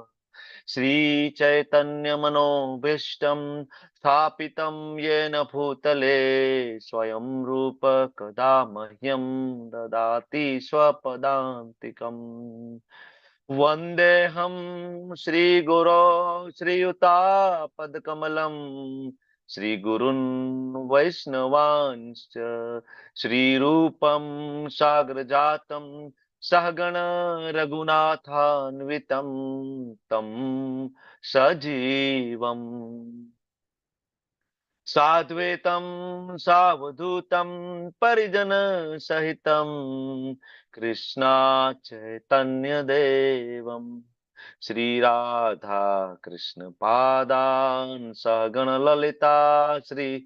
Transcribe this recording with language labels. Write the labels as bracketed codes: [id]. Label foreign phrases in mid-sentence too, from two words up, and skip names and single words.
[sa] શ્રી ચૈતન્ય મનોભીષ્ટમ સ્થાપિतं येन ભૂતલે સ્વયં રૂપ કદા મહ્યમ દદાતિ સ્વપદાંતિકમ. વંદેહમ શ્રી ગુરો શ્રીયુતાપદકમલમ શ્રીગુરુન વૈષ્ણવાંશ્ચ શ્રીરૂપમ સાગ્રજાતમ सहगण रघुनाथान्वितं तं सजीवम् साद्वैतं सावधूतं परिजन सहितं कृष्णा चैतन्य देवम् श्री राधा कृष्ण पादान् सहगण ललिता श्री